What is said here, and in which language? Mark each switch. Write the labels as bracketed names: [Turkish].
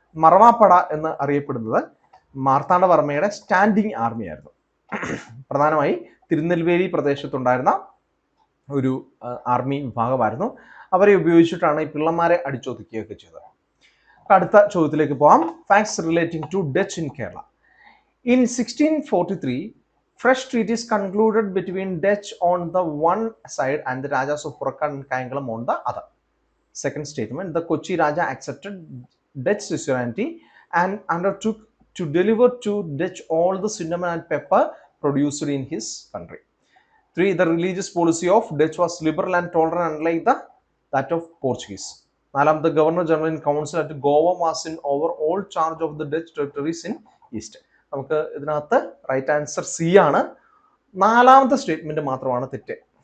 [Malayalam] മറവാപ്പട എന്ന് അറിയപ്പെടുന്നത് മാർത്താണ്ഡവർമ്മയുടെ standing army ആയിരുന്നു. പ്രധാനമായി തിരുനെൽവേലി പ്രദേശത്തുണ്ടായിരുന്ന ഒരു ആർമി വിഭാഗമായിരുന്നു. അവരെ ഉപയോഗിച്ചിട്ടാണ് ഈ പിള്ളമാരെ അടിച്ചൊതുക്കുകയൊക്കെ ചെയ്തത്. അടുത്ത ചോദ്യത്തിലേക്ക് പോകാം. [English] Facts relating to Dutch in Kerala. In 1643, fresh treaties concluded between Dutch on the one side and the Rajas of Purakad and Kayangalam on the other. Second statement, the Kochi Raja accepted Dutch suzerainty and undertook to deliver to Dutch all the cinnamon and pepper produced in his country. 3. The religious policy of Dutch was liberal and tolerant, unlike that of Portuguese. 4. The Governor General in Council at Goa was in overall charge of the Dutch territories in East. [Malayalam] നമുക്ക് ഇതിനകത്ത് right answer C ആണ്. 4ാമത്തെ statement മാത്രമാണ് തെറ്റ്.